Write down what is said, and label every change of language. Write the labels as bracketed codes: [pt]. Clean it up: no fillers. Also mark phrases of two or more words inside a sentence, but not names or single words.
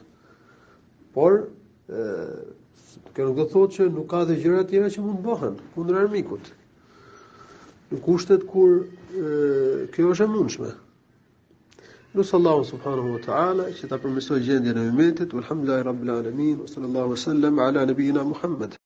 [sq] Por kjo nuk do të thotë që nuk ka dhe gjëra të tjera që mund bëhen kundër armikut. Në kushtet kur kjo është e mundshme. Nusë [ar] الله سبحانه وتعالى [sq] që ta përmirësojë gjendjen e ummetit, [ar] والحمد لله رب العالمين وصلى الله وسلم على نبينا محمد.